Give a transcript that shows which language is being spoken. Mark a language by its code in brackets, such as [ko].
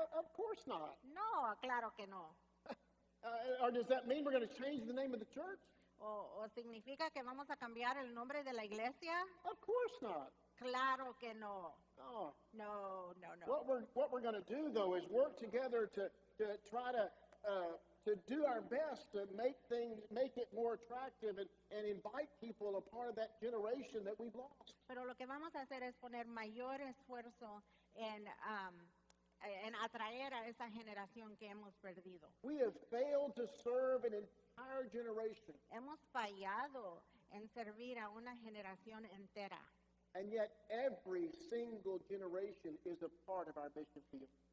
[en] Of course not. [es] No, claro que no. [en] Or does that mean we're going to change the name of the church? [es] ¿O significa que vamos a cambiar el nombre de la iglesia? [en] Of course not. [es] Claro que no. No. No, no, no. [en] What we're going to do, though, is work together to try to do our best to make it more attractive and invite people a part of that generation that we've lost. [es] Pero lo que vamos a hacer es poner mayor esfuerzo en atraer a esa generación que hemos perdido. [en] We have failed to serve an entire generation, [es] Hemos fallado en servir a una generación entera, [en] and yet every single generation is a part of our mission field.